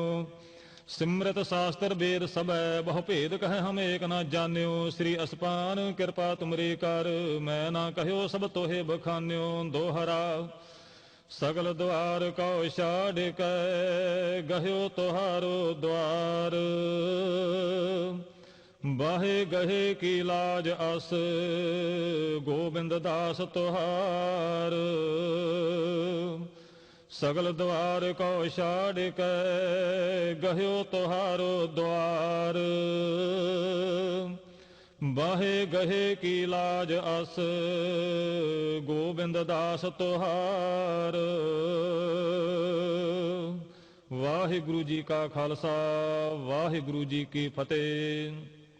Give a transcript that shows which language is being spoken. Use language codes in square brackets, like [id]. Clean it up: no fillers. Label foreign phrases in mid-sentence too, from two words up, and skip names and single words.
[bra] सिमरत शास्त्र वेद सब, बहु भेद कहे हम एक न जान्यो। श्री असपान कृपा तुमरी कर, मैं ना कहो सब तोहे बखान्यो। दोहरा सगल द्वार कौ छाड़ कै, गह्यो तोहारो द्वार। बाहे गहे की लाज अस गोबिंद दास तुहार सगल दुआर को छाड़ के गहिओ तुहारो दुआर बाहे गहे की लाज अस गोबिंद दास तुहार [pa] ਵਾਹਿਗੁਰੂ ਜੀ ਕਾ ਖਾਲਸਾ ਵਾਹਿਗੁਰੂ ਜੀ ਕੀ ਫਤਿਹ।